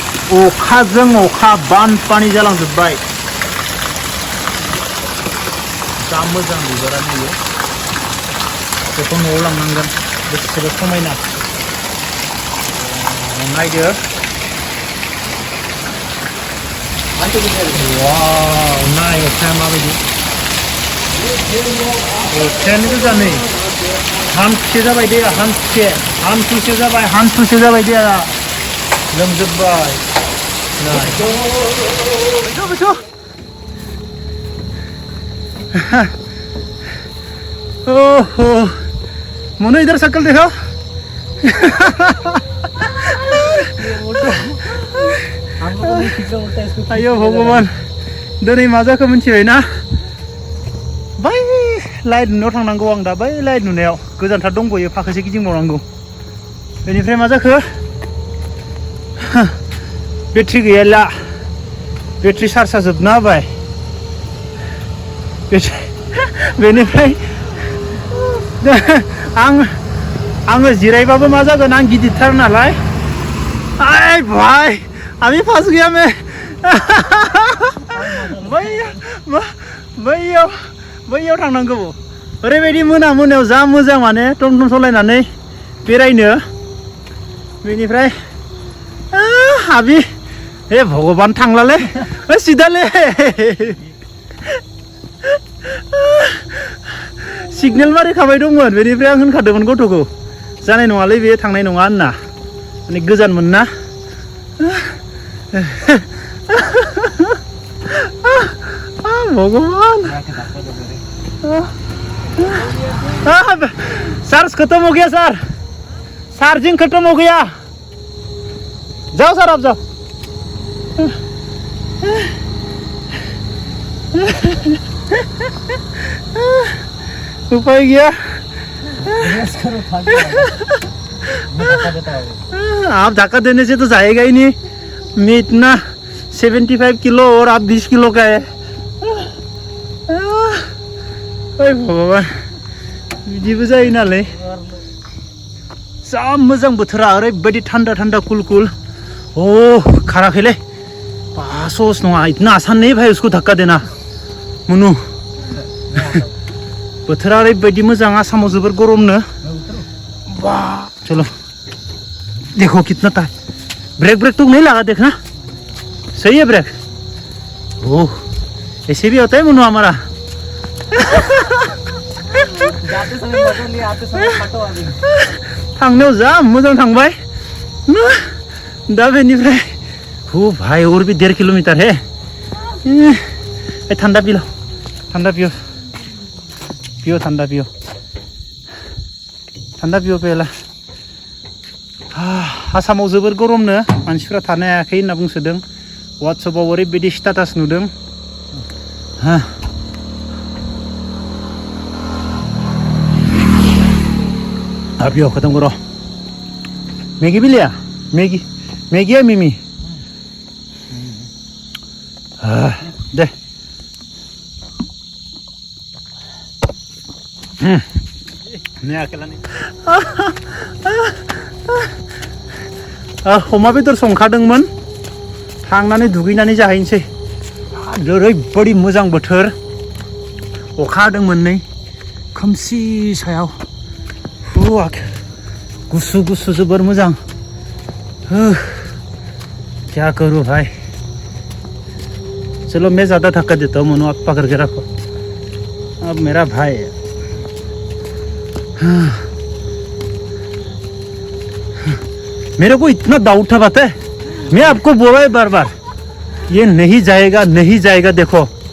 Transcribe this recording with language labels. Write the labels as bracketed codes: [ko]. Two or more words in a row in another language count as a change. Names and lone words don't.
[brx] अखाजों अखा बानपानी जालांजोब्बाय जा मोजां बिबारा नुयो बेखौ न'आव लांनांगोन बेसेबा समायना नायदो वाव नाय अखाया माबायदि अखायानो गोजा नै हान्थुसे जाबाय दैया हान्थुसे जाबाय दैया लोमजोब्बाय बैठो [hi] ओहो मोनू इधर शक्ल देखो आयो भगवान दिनै [brx] मा जाखो मिथिबायना बै लाइट नुनायाव थांनांगौ आं दा बै लाइट नुनायाव गोजानथार दंबोयो फाखोसे गिदिंबावनांगौ बेनिफ्राय मा जाखो बेटारि गैयाला बेटारि चार्जआ जोबना होबाय बेनिफ्राय आङो जिरायबाबो मा जागोन आं गिदिरथार नालाय [hi] आय भाई अभी फंस गया मैं [brx] बैयाव थांनांगौ ओरैबायदि मोनायाव जा मोजां माने टम टम सालायनानै बेरायनो बेनिफ्राय हाबि हे भगवान थांलाले सिदाले सिगनेल मारिखाबाय दंमोन बेनिफ्राय आं होनखादोंमोन गथ'खौ जानाय नङालै बे थांनाय नङा होनना माने गोजानमोन ना [hi] भगवान चार्ज खत्म हो गया सर चार्जिंग खत्म हो गया जाओ सर आप जाओ उपाय गया आप धक्का देने से तो जाएगा ही नहीं मैं इतना 75 किलो और आप 20 किलो का है [brx] भगवान बिदिबो जायो नालाय जा मोजां बोथोरा ओरैबायदि थान्दा थान्दा कुल कुल ओ खाराखैलै पासोस नङा [hi] इतना आसान नहीं भाई उसको धक्का देना मनु [brx] बोथोरा ओरैबायदि मोजां आसामाव जोबोर गरमनो [hi] वाह चलो देखो कितना था ब्रेक तो नहीं लगा देखना सही है ब्रेक ओह ऐसे भी होता है मनु हमारा जाते समय मजा नहीं आते समय फटो अभी [brx] थांनायाव जा मोजां थांबाय दा बेनिफ्राय [hi] हो भाई और भी 1.5 किलोमीटर है ठंडा पियो ठंडा पियो [brx] पहला आसामाव जोबोर गरमनो मानसिफ्रा थानो हायाखै होनना बुंसोदों वाट्सएपआव ओरैबायदि स्टेटास नुदों [hi] अभी खत्म करो मैगी भी लिया मैगी है मिमी दे मैं अकेला नहीं [brx] अमा बेदर संखादोंमोन थांनानै दुगैनानै जाहैनोसै ओरैबायदि मोजां बोथोर अखा हादोंमोन नै खोमसि सायाव गुसु गुसु जोबोर मोजां [hi] क्या करूं भाई चलो मैं ज़्यादा धक्का देता हूँ मनु आप पकड़ के रखो अब मेरा भाई है मेरे को इतना डाउट था पता है मैं आपको बोला है बार बार ये नहीं जाएगा देखो